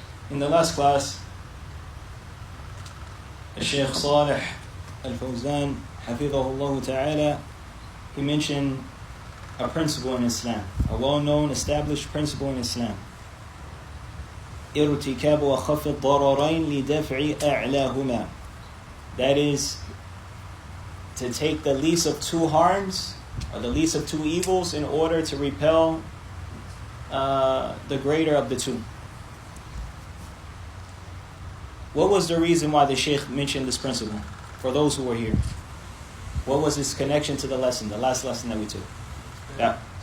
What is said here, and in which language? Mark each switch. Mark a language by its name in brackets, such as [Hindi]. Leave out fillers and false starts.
[English] In the last class, Shaykh Salih al-Fawzan hafidhahullah ta'ala, he mentioned a principle in Islam, a well-known established principle in Islam. [Arabic] ارتكاب أخف الضررين لدفع أعلاهما. [English] That is, to take the least of two harms, or the least of two evils, in order to repel the greater of the two. What was the reason why the Shaykh mentioned this principle? For those who were here, what was its connection to the lesson, the last lesson that we took? Yeah.